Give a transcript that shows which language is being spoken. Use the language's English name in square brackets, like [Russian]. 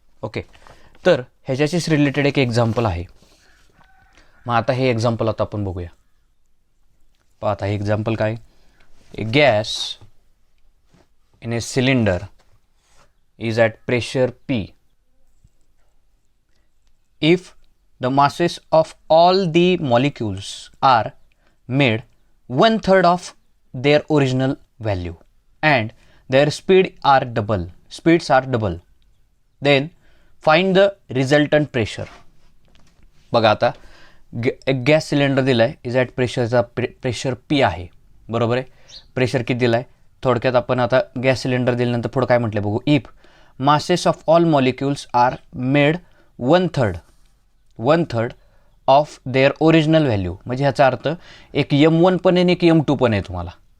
[Marathi] Okay, तर ह्याच्याशीच related एक example आहे. मग आता हे एक्झाम्पल आता आपण बघूया. आता हे एक्झाम्पल काय, [English] A gas in a cylinder is at pressure P. If the masses of all the molecules are made 1/3 of their original value and their speeds are double, then find the resultant pressure. [Marathi] बघा आता एक gas cylinder दिला आहे, [English] is at [Marathi] प्रेशरचा pressure P आहे, बरोबर आहे. Pressure किती दिला आहे, थोडक्यात आपण आता गॅस सिलेंडर दिल्यानंतर पुढं काय म्हटलं बघू. [English] if masses of all molecules are made 1/3 of their original value, [Marathi] म्हणजे ह्याचा अर्थ एक M1 पण आहे आणि एक M2 पण आहे तुम्हाला.